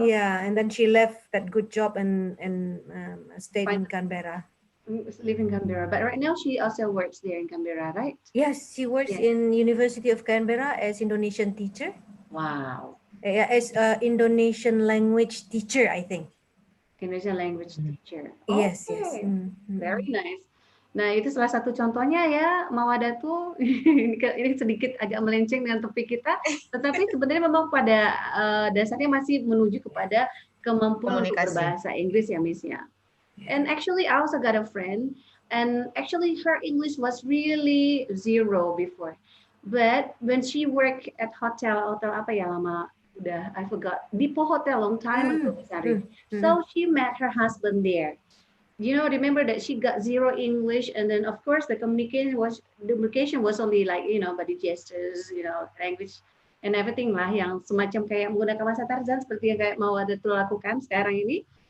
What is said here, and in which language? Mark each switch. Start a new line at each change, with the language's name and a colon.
English: Yeah, and then she left that good job and stayed in Canberra. Live in Canberra, but right now she also works there in Canberra, right? Yes, she works in University of Canberra as Indonesian teacher. Wow. Yeah, as Indonesian language teacher, I think. Indonesian language teacher. Yes, okay. Yes. Very nice.
Indonesian: Nah, itu salah satu contohnya ya, Mawadatu. Ini sedikit agak melenceng dengan topik kita, tetapi sebenarnya memang pada dasarnya masih menuju kepada kemampuan untuk berbahasa Inggris ya, Miss ya.
English: And actually, I also got a friend, And actually her English was really zero before. But when she worked at hotel
Indonesian: apa ya lama udah
English: I forgot Dipo Hotel long time ago, sorry. So she met her husband there. You know, remember that she got zero English, and then of course the communication was only like, you know, body gestures, you know, language and everything lah,
Indonesian: yang semacam kayak menggunakan bahasa Tarzan seperti yang kayak mau ada tuh lakukan sekarang ini.